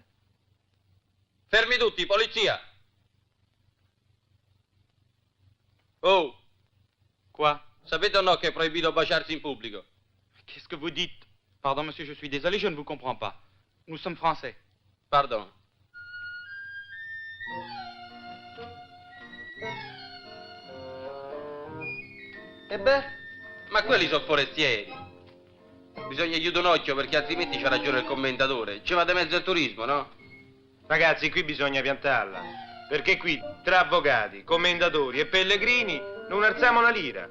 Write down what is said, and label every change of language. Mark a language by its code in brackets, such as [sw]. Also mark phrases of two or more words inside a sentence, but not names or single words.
[it] Fermi tutti, polizia! Oh! [fr] Quoi? [it] Sapete o no che è proibito baciarsi in pubblico? [fr] Qu'est-ce que vous dites? Pardon, monsieur, je suis désolé, je ne vous comprends pas. Nous sommes français. Pardon. [it] E beh? Ma quelli sono forestieri. Bisogna chiudere un occhio perché altrimenti c'ha ragione il commentatore. Ci va di mezzo al turismo, no? Ragazzi, qui bisogna piantarla. Perché qui, tra avvocati, commendatori e pellegrini, non alziamo una lira.